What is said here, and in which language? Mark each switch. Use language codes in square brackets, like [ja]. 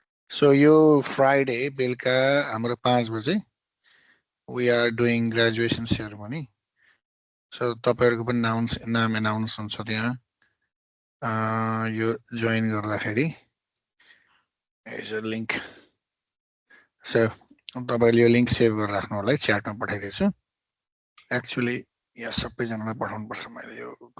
[ne] So यो Friday बेलुका हाम्रो 5 बजे [en] we are doing graduation ceremony. [ne] So तपाईहरुको पनि नाम एनाउन्स हुन्छ त्यहाँ. यो जोइन गर्दाखेरि [en] is a link. [ne] So तपाईले यो लिंक सेभ गरेर राख्नु होला है, च्याटमा पठाइदिन्छु. एक्चुअली यहाँ सबैजनालाई पठाउनु पर्छ मैले यो.